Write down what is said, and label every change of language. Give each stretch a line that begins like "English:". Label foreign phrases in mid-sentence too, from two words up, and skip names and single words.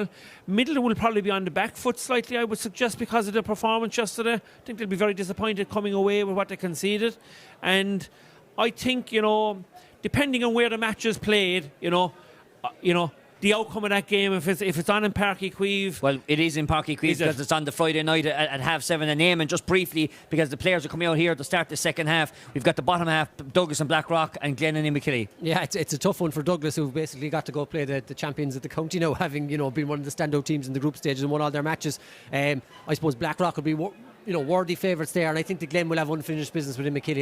English: Middleton will probably be on the back foot slightly, I would suggest, because of their performance yesterday. I think they'll be very disappointed coming away with what they conceded. And I think, depending on where the match is played, the outcome of that game, if it's on in Páirc Uí Chaoimh. Well, it is in Páirc Uí Chaoimh because it's on the Friday night at 7:30. And Eamon, just briefly, because the players are coming out here to start the second half, we've got the bottom half, Douglas and Blackrock, and Glen and Inverkilly. Yeah, it's a tough one for Douglas, who've basically got to go play the champions of the county now, having been one of the standout teams in the group stages and won all their matches. I suppose Blackrock will be worthy favourites there, and I think the Glen will have unfinished business with Inverkilly.